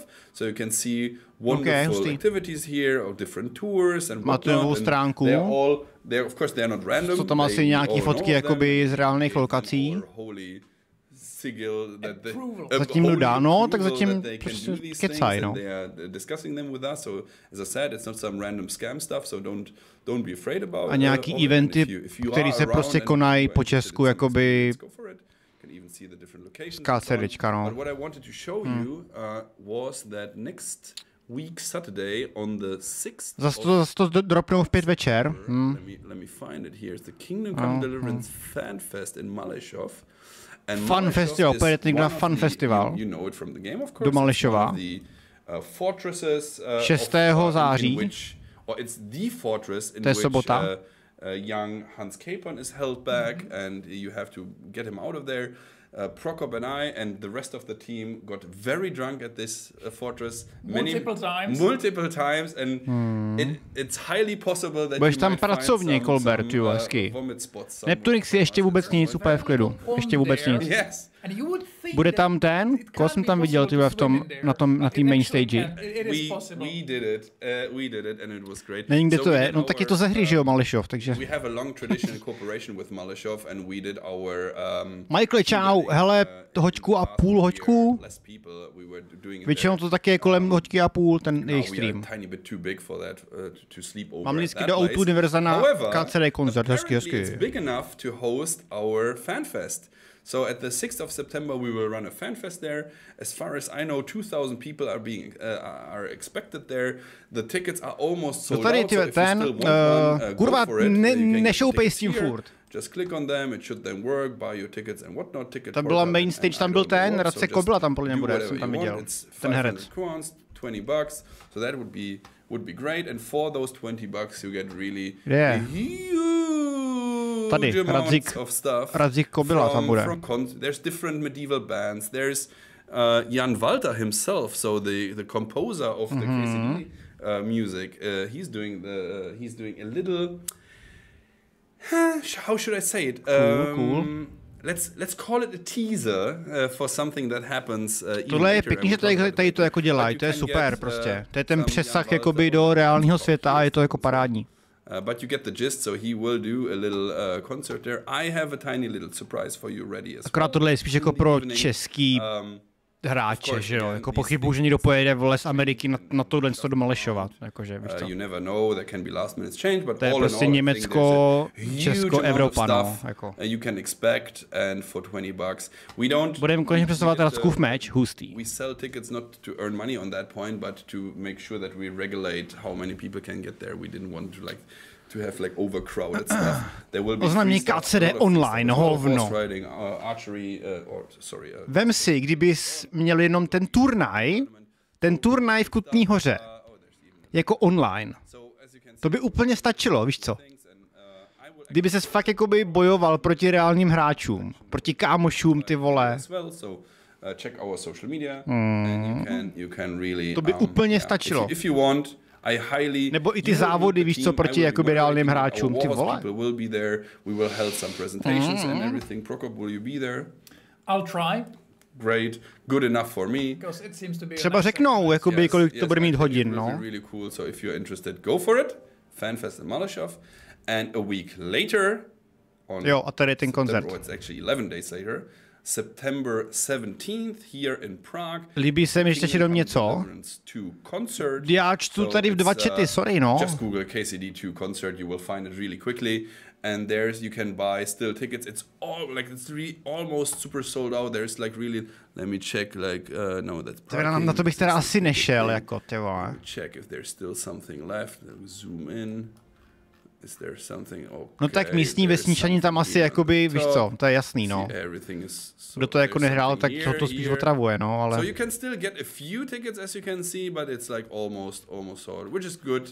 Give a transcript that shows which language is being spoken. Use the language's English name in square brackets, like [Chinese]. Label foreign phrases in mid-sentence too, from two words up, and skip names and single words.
[English] So you can see wonderful activities here of different tours and whatnot. They're of course they're not random. [Czech] Jsou tam asi nějaký fotky jakoby z reálných lokací. Zatím nudá, no, tak zatím prostě kecaj, no. A nějaký eventy, které se prostě konají po Česku, jakoby KCDčka, no. [English] Week Saturday on the 6th. [Czech] Zase to dropnou v 5 večer. [English] Let me find it here. It's the Kingdom Come Deliverance Fan Fest in Malešov. [Czech] Fun Festival, pojedete na Fun Festival do Malešova 6. září. To je sobota. [English] Young Hans Capon is held back and you have to get him out of there. Prokop and I and the rest of the team got very drunk at this fortress multiple times and it's highly possible that [Czech] budeš tam pracovně, Kolbert, jo, hezky. Neptunix je ještě vůbec nic, úplně v klidu. Ještě vůbec nic. Bude tam ten, koho jsem tam viděl, tyhle, na té [English] main stage. We did it and it was great. [Czech] Nevím, kde to je, no tak je to ze hry, že jo, Malešov, takže. [English] We have a long tradition in cooperation with Malešov and we did our Michael, [Czech] čau, hele, hoďku a půl hoďku. Většinou to taky je kolem hoďky a půl, ten jejich stream. Mám vždycky do O2 Univerza na KCD koncert, hezky. [English] It's big enough to host our FanFest. So at the 6th of September we will run a FanFest there. As far as I know, 2,000 people are expected there. The tickets are almost sold out. So if you still want one, [Czech] kurva, nešoupej s tím furt. [English] Just click on them, it should then work, buy your tickets and whatnot. [Czech] Tam byla [English] main stage, [Czech] tam byl ten, Radce Kobila tam podle mě bude, jsem tam viděl. Ten herec. [English] $20, so that would be great, and for those $20 you get really huge [Czech] Tady, Radzik Kobila tam bude. [English] There's different medieval bands. There's Jan Walter himself, so the composer of the KCD music. He's doing a little. How should I say it? Cool. Let's call it a teaser for something that happens. [Czech] Tohle je pěkný, že tady to jako dělají, to je super prostě. To je ten přesah jakoby do reálného světa a je to jako parádní. [English] But you get the gist, so he will do a little concert there. I have a tiny little surprise for you ready as well. [Czech] Akorát tohle je spíš jako pro český hráče, že jo, jako pochybuju, že někdo pojede vole z Ameriky na tohle to doma lešovat, jakože, víš co. [English] You never know, there can be last minute change, but [Czech] to je [English] all [Czech] prostě [English] in all, [Czech] Německo, Česko, Evropa, no, jako. [English] You can expect, and for $20 we don't. [Czech] Budeme konečně představovat Radskův meč, hustý. [English] We sell tickets not to earn money on that point, but to make sure that we regulate how many people can get there. We didn't want to to have like overcrowded stuff. There will be [Czech] oznámení KCD online, hovno. Vem si, kdybys měl jenom ten turnaj v Kutní Hoře, jako online. To by úplně stačilo, víš co? Kdyby ses fakt jakoby bojoval proti reálním hráčům, proti kámošům, ty vole. To by úplně stačilo. Nebo i ty závody, víš co, proti jakoby reálným hráčům, ty vole. [English] I'll try. Great, good enough for me. [Czech] Třeba řeknou, jakoby, kolik to bude mít hodin, no. [English] Really cool, so if you're interested, go for it. Fanfest in Malešov. And a week later, [Czech] jo, a tady je ten koncert. [English] It's actually 11 days later. September 17th here in Prague. [Czech] Líbí se mi ještě jenom něco. Já čtu tady v dva chaty, sorry, no. [English] Just Google KCD2 concert, you will find it really quickly. And there's you can buy still tickets. It's all like it's really almost super sold out. There's like really, let me check like no that's. [Czech] Na to bych teda asi nešel, jako ty vole. [English] Check if there's still something left. Zoom in. Is there something? Okay, [Czech] no tak místní vesničani tam asi jakoby, víš co, to je jasný, no. Kdo to jako nehrál, tak to spíš otravuje, no, ale. [English] So you can still get a few tickets as you can see, but it's like almost sold, which is good.